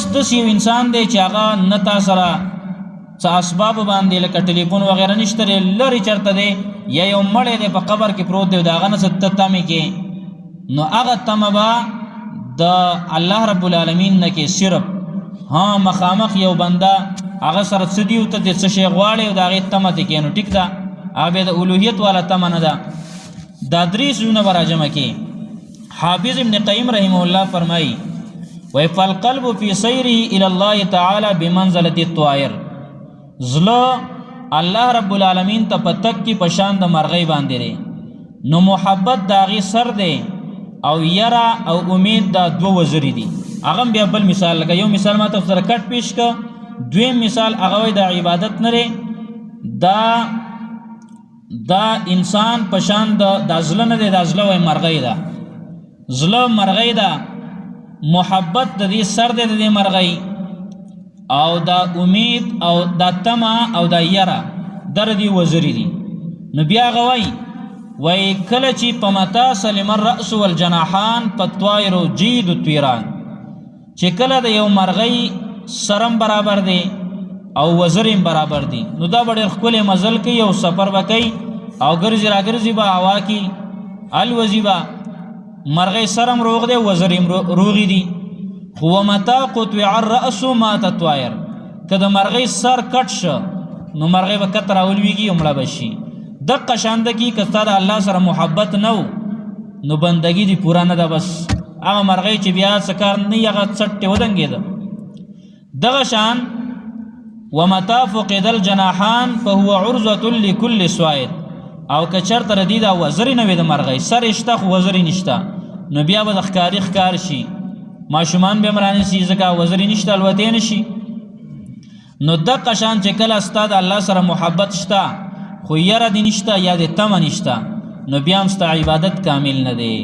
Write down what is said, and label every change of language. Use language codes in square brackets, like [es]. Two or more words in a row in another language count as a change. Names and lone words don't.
[ps] داسې یو انسان دی چې هغه نه تا سره څه اسباب باندې لکه ټلیفون وغیره نشته دی لرې چېرته دی یا یو مړی دی په قبر کې پروت دی د هغه نه څه ته تمې کې نو هغه تمه به د الله رب العالمین نه کې صرف ها مخامخ یو بنده هغه سره څه دي او ته دې څه شی غواړې او د هغې تمه دې کې نو ټیک ده هغه بیا د الوهیت والا تمه نه ده دا درې سیزونه به راجمع کې حافظ ابن قیم رحمه الله فرمایي وی [ar] فالقلب فی سیره الی الله تعالی بمنزلة الطائر، [ps] زړه الله رب العالمین ته په تک کې پشان د مرغۍ باندې دی، نو محبت د هغې سر دی او یره او امید دا دوه وزرې دي. هغه بیا بل مثال لکه یو مثال ما ته سره کټ پیش که، دویم مثال هغه وایي د عبادت نه دی، دا انسان پشان دا زړه نه دی، دا زړه وایي مرغۍ ده، زړه مرغۍ ده، محبت د دې سر دی د دې مرغۍ، او دا امید او دا تمه او دا یره در دې وزرې دي. نو بیا هغه وایي کله چې په [ar] متا سلم الرأس والجناحان فالطائر جید الطیران، [ps] چې کله د یو مرغۍ سرم برابر دی او وزریم برابر دی، نو دا به ډېر ښکلی مزل کوي او سفر به کوي او ګرځي را ګرځي به هوا کې الوزي به، مرغۍ سرم روغ دی وزریم روغی دی. [ar] خو ومتا قطع الرأس مات الطائر، [ps] که د مرغۍ سر کټ شه نو مرغۍ به کته راولویږي او مړه به شي. دقه شانده کې که ستا د الله سره محبت نه و نو بندګي دې پوره نه ده، بس هغه مرغۍ چې بیا څه کار نه وي هغه څټې ودنګېده. دغه شان [ar] ومتا فقد الجناحان فهو عرضة لكل صائد، [ps] او که چېرته د دې دا وزرې نه وي د مرغۍ، سر شته خو وزرې نشته، نو بیا به د ښکاري ښکار شي، ماشومان به هم رانیسي ځکه وزرې نشته الوتی نه شي. نو دقه شان چې کله ستا د الله سره محبت شته خو یره دې نشته یا دې تمه نشته، نو بیا هم ستا عبادت کامل نه دی.